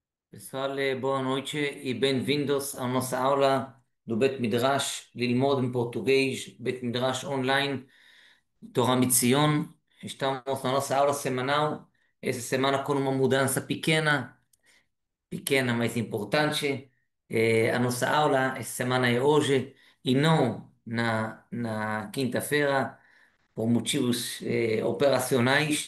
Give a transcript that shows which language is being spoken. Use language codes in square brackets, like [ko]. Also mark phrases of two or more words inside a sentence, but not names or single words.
[pt] Pessoal, boa noite e bem-vindos à nossa aula do Bet Midrash Lilmod em português, Bet Midrash Online, Torah Mitzion. Estamos na nossa aula semanal, essa semana com uma mudança pequena, mas importante. A nossa aula essa semana é hoje e não na quinta-feira, por motivos operacionais.